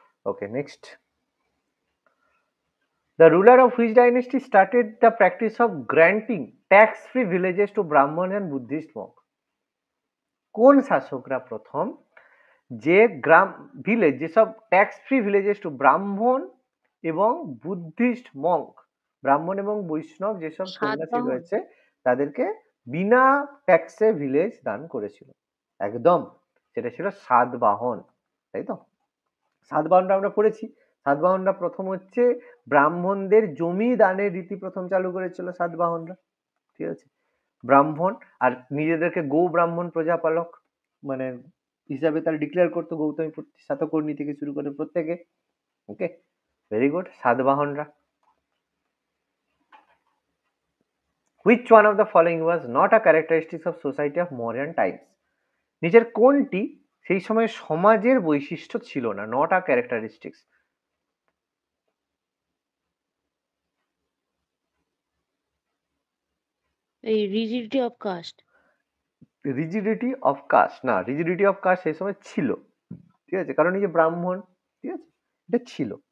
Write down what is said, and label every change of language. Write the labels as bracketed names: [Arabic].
[English] Okay, next, the ruler of which dynasty started the practice of granting tax-free villages to Brahmins and Buddhist monks? [Bangla] কোন শাসকরা প্রথম যে গ্রাম village, যেসব [English] tax free villages to [Bangla] ব্রাহ্মণ এবং Buddhist Monk, ব্রাহ্মণ এবং বৈষ্ণব যেসব সন্ন্যাসী রয়েছে তাদেরকে বিনা ট্যাক্সে ভিলেজ দান করেছিল? একদম, সেটা ছিল সাতবাহন, তাই তো? সাতবাহনটা আমরা পড়েছি। সাতবাহনরা প্রথম হচ্ছে ব্রাহ্মণদের জমি দানের রীতি প্রথম চালু করেছিল সাতবাহনরা, ঠিক আছে। ব্রাহ্মণ আর নিজেদেরকে গো ব্রাহ্মণ প্রজাপালক মানে হিসাবে তারা ডিক্লেয়ার করতো, গৌতমী সাতকর্ণী থেকে শুরু করে প্রত্যেকে। ওকে, very good, সাতবাহনরা। [English] Which one of the following was not a characteristic of society of Mauryan times? [Bangla] নিচের কোনটি সেই সময় সমাজের বৈশিষ্ট্য ছিল না, [English] Not a characteristics? এই rigidity of caste. Rigidity of caste [Bangla] না, রিজিডিটি অফ কাস্ট সেই সময় ছিল, ঠিক আছে, কারণ এই যে ব্রাহ্মণ, ঠিক আছে, এটা ছিল।